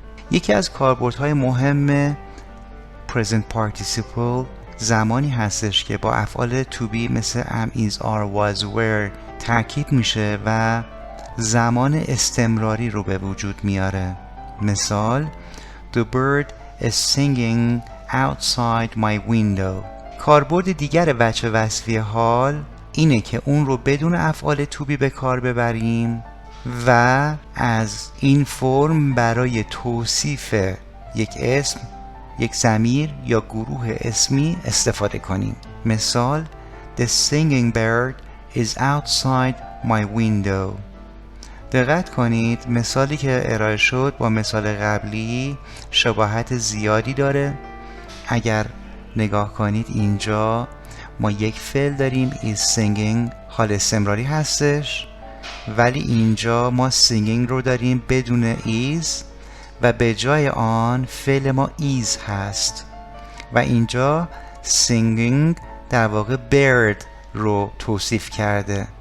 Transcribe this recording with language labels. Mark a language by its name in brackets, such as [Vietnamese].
[Persian] یکی از کاربردهای مهم present participle زمانی هستش که با افعال to be مثل am is are was were ترکیب میشه و زمان استمراری رو به وجود میاره. [English] مثال The bird is singing outside my window. [Persian] کاربرد دیگر وجه وصفی حال اینه که اون رو بدون افعال to be به کار ببریم و از این فرم برای توصیف یک اسم، یک ضمیر یا گروه اسمی استفاده کنیم. [English] مثال The singing bird is outside my window. [Persian] دقت کنید مثالی که ارائه شد با مثال قبلی شباهت زیادی داره. اگر نگاه کنید اینجا ما یک فعل داریم is singing، حال استمراری هستش، ولی اینجا ما singing رو داریم بدون is و به جای آن فعل ما is هست و اینجا singing در واقع bird رو توصیف کرده.